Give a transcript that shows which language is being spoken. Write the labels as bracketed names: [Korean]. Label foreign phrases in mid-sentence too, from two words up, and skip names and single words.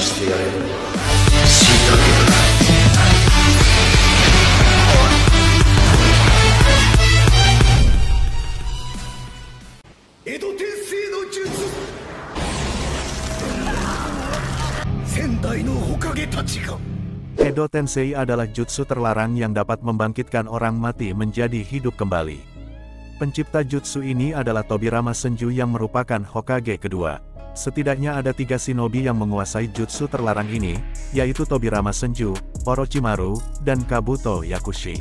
[Japanese] してやれるのは死だけだ。江戸天聖の術、仙台の火影たちが。 [Indonesian] Edo Tensei adalah jutsu terlarang yang dapat membangkitkan orang mati menjadi hidup kembali. Pencipta jutsu ini adalah Tobirama Senju yang merupakan Hokage kedua. Setidaknya ada 3 shinobi yang menguasai jutsu terlarang ini, yaitu Tobirama Senju, Orochimaru, dan Kabuto Yakushi.